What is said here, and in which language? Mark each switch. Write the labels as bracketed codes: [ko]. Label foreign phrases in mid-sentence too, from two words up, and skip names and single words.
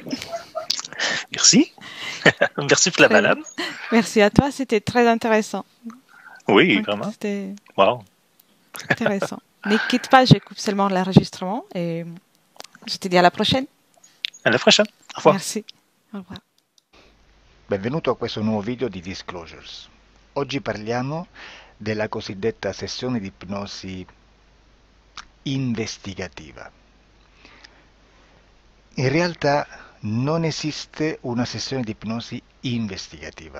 [fr] Merci. Merci pour la Très bien. balade. Merci à toi, c'était très intéressant. Oui, Donc, vraiment. c'était Wow. intéressant. Ne quitte pas, je coupe seulement l'enregistrement et je te dis à la prochaine. À la prochaine. Au revoir. Merci. Au revoir. [it] Benvenuto a questo nuovo video di Disclosures. Oggi parliamo della cosiddetta sessione di ipnosi investigativa. In realtà non esiste una sessione di ipnosi investigativa.